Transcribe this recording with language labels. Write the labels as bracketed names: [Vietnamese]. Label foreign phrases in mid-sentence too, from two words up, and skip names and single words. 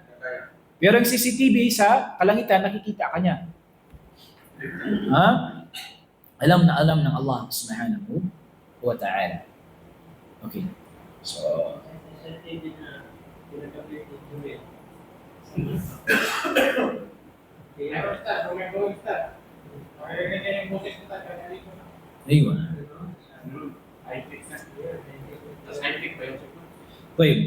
[Filipino] Pero yung CCTV sa kalangitan, nakikita ka niya. Alam na alam ng Allah [Arabic] سبحانه وتعالى. [Filipino] Okay. So, ayun. Okay.